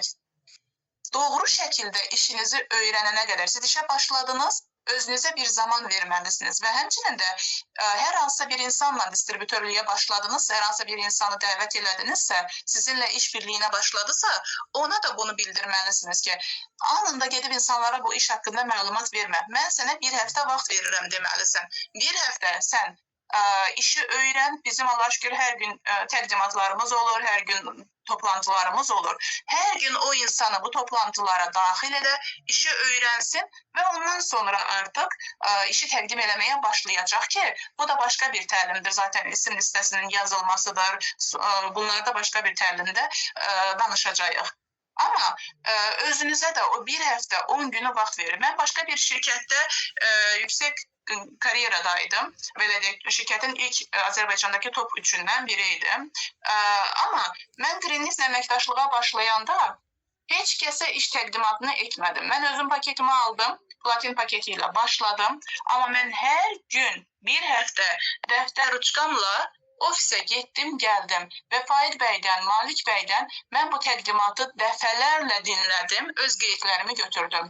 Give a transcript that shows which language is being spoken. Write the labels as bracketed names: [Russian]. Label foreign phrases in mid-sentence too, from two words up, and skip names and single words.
[Azerbaijani] Doğru şəkildə işinizi öyrənənə qədər siz işə başladınız, özünüzə bir zaman verməlisiniz və həmçinin də hər hansısa bir insanla distribütörlüyə başladınızsa, hər hansısa bir insanı dəvət elədinizsə, sizinlə iş birliyinə başladısa, ona da bunu bildirməlisiniz ki, anında gedib insanlara bu iş haqqında məlumat vermə. Mən sənə bir həftə vaxt verirəm deməlisən. Bir həftə sən işi öğren. Bizim Allah şükür her gün təqdimatlarımız olur, her gün toplantılarımız olur. Her gün o insanı bu toplantılara dahil edə, işi öğrensin ve ondan sonra artık işi təqdim eləməyə başlayacaq ki, bu da başka bir təlimdir. [Turkish] Zaten isim listesinin yazılmasıdır. [Azerbaijani] Bunlar da başka bir təlimdə danışacağıq. [Turkish] Ama özünüze de o bir hafta 10 günü [Azerbaijani] vaxt verin. [Turkish] Ben başka bir şirkette yüksek kariyeradaydım. [Azerbaijani] Belə deyək, şirkətin ilk Azərbaycandakı top 3-ündən biriydim. Amma mən Greenleaf əməkdaşlığa başlayanda heç kəsə iş təqdimatını etmədim. Mən özüm paketimi aldım, platin paketi ilə başladım. Amma mən hər gün bir həftə dəftər uçqamla ofisə getdim, gəldim və Faiq bəydən, Malik bəydən mən bu təqdimatı dəfələrlə dinlədim, öz qeydlərimi götürdüm.